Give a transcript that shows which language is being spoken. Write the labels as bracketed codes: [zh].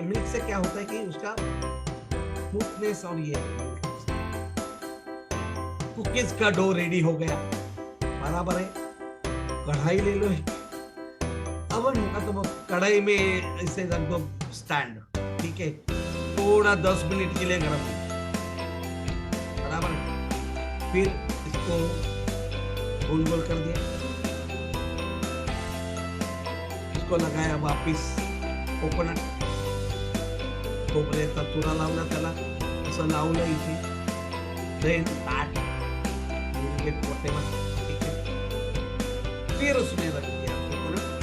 [hi] Milk से क्या होता है कि उसका स्मूथनेस, और ये कुकीज का डो रेडी हो गया. बराबर है. कढ़ाई ले लो, अवन होगा तो कढ़ाई में ऐसे रख दो स्टैंड. ठीक है. थोड़ा 10 मिनट के लिए गर्म, बराबर. फिर इसको गोल गोल कर दिया, इसको लगाया वापिस कोकोनट, [mr] खोबऱ्याचा चुरा लावला त्याला, असं लावलं इथे. [en] Then ताट, whatever. [hi] ठीक है. फिर उसमें रख दिया कोकोनट.